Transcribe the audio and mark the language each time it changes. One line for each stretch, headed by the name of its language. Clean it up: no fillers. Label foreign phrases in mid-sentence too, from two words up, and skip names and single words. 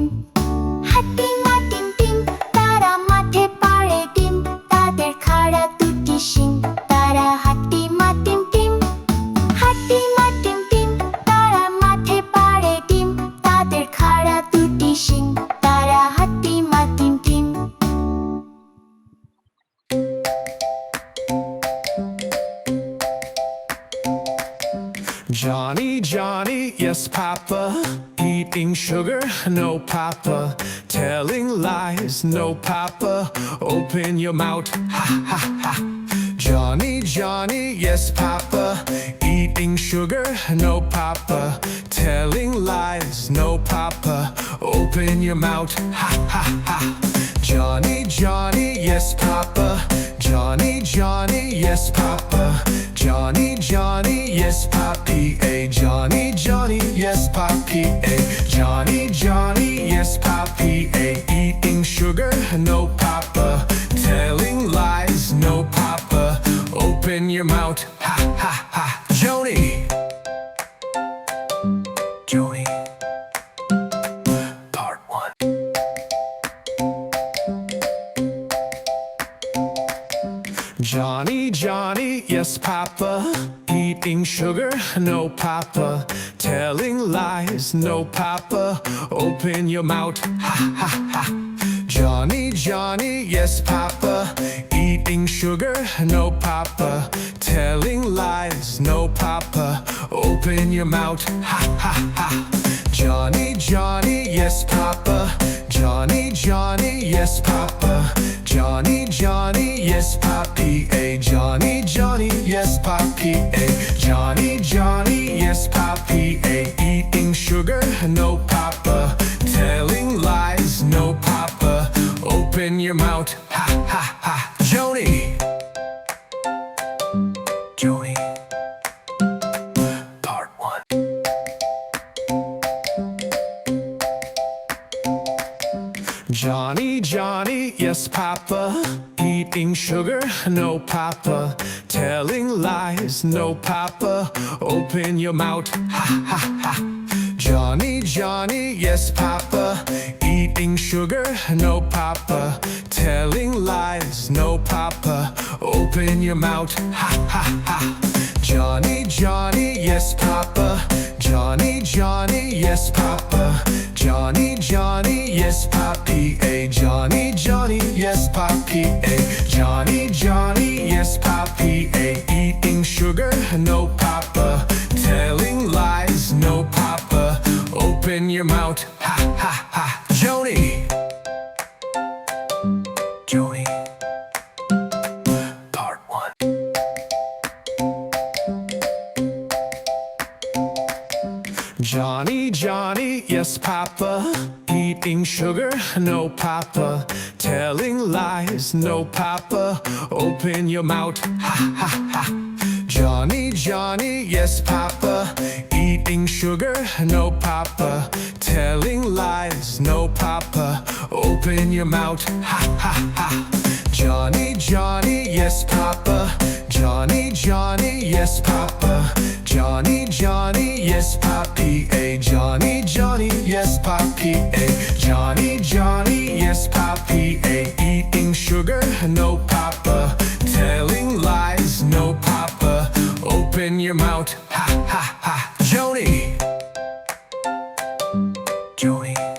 Bangla: হাটিম হাটিম টিম তারা মাঠে পাড়ে টিম, তাদের খাড়া দুটি শিং, তারা হাটিম হাটিম টিম। হাটিম হাটিম টিম তারা মাঠে পাড়ে টিম, তাদের খাড়া দুটি শিং, তারা হাটিম হাটিম টিম।
English: Johnny, Johnny, yes, Papa. Eating sugar, no, Papa. Telling lies, no, Papa. Open your mouth, ha, ha, ha. Johnny, Johnny, yes, Papa. Eating sugar, no, Papa. Telling lies, no, Papa. Open your mouth, ha, ha, ha. Johnny, Johnny, yes, Papa. Johnny, Johnny, yes, Papa. Johnny, Johnny, yes, Papi. A Johnny, Johnny, yes, Papi. A Johnny, Johnny, yes, Papi. A eating sugar, no, Papa. Telling lies, no, Papa. Open your mouth, ha, ha, ha. Joni. Joni. Part 1. Johnny, Johnny, yes, Papa. eating sugar, no papa. Telling lies, no papa. Open your mouth, ha ha ha. Johnny, Johnny, yes papa. Eating sugar, no papa. Telling lies, no papa. Open your mouth, ha ha ha. Johnny, Johnny, yes papa. Johnny, Johnny, yes papa. Johnny, Johnny, yes papi. A Johnny, Johnny, yes papi. A Johnny, Johnny, yes papi. A eating sugar, no papa. Telling lies, no papa. Open your mouth, ha ha ha. Joni, Joni. Part 1. Johnny, Johnny, yes papa. Eating sugar, no papa. Telling lies, no papa. Open your mouth, ha ha ha. Johnny, Johnny, yes papa. Eating sugar, no papa. Telling lies, no papa. Open your mouth, ha ha ha. Johnny, Johnny, yes papa. Johnny, Johnny, yes papa. Johnny, Johnny, yes papi. A Johnny, Johnny, yes papi. A Johnny, Johnny, yes papi. A eating sugar, no papa. Telling lies, no papa. Open your mouth, ha ha ha. Joni, Joni. Part 1. Johnny, Johnny, yes papa. Eating sugar, no papa. Telling lies, no papa. Open your mouth, ha ha ha. Johnny, Johnny, yes papa. Eating sugar, no papa. Telling lies, no papa. Open your mouth, ha ha ha. Johnny, Johnny, yes papa. Johnny, Johnny, yes papa. Johnny, Johnny, yes papi. A Johnny, Johnny, yes papi. A Johnny, Johnny, yes papi. A eating sugar, no papa. Telling lies, no papa. Open your mouth, ha ha ha. Joni, Joni.